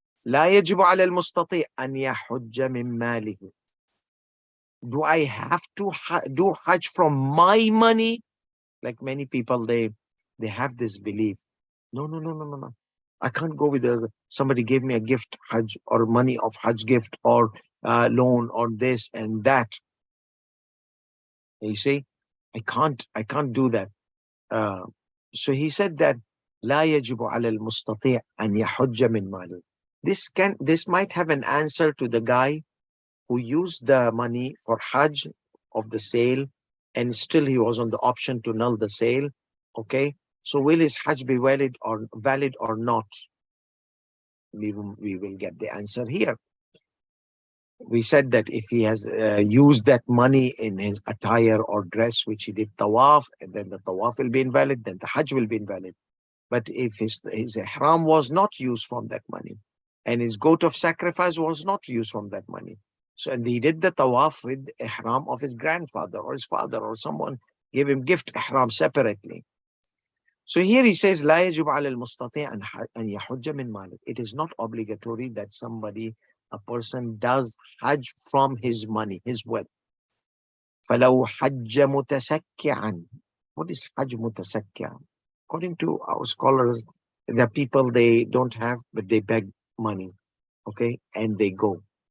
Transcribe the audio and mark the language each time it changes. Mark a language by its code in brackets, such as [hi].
[ar] لا يجب على المستطيع أن يحج من ماله. [en] Do I have to do Hajj from my money? Like many people, they have this belief. No. I can't go with somebody gave me a gift Hajj or money of Hajj gift or loan or this and that. You see, I can't do that. So he said that [ar] لا يجب على المستطيع أن يحج من ماله. [en] This might have an answer to the guy who used the money for Hajj of the sale, and still he was on the option to null the sale. Okay, so will his Hajj be valid or not? We will get the answer here. We said that if he has used that money in his attire or dress, which he did tawaf, and then the tawaf will be invalid, then the Hajj will be invalid. But if his ihram was not used from that money, and his goat of sacrifice was not used from that money, so and he did the tawaf with ihram of his grandfather or his father, or someone gave him gift ihram separately. So here he says, [ar] لا يجب على المستطيع أن يحج من ماله. [en] It is not obligatory that a person does Hajj from his money, his wealth. [ar] فلو حج متسكعا. [en] What is Hajj متسكعا? According to our scholars, the people, they don't have, but they beg money, okay, and they go.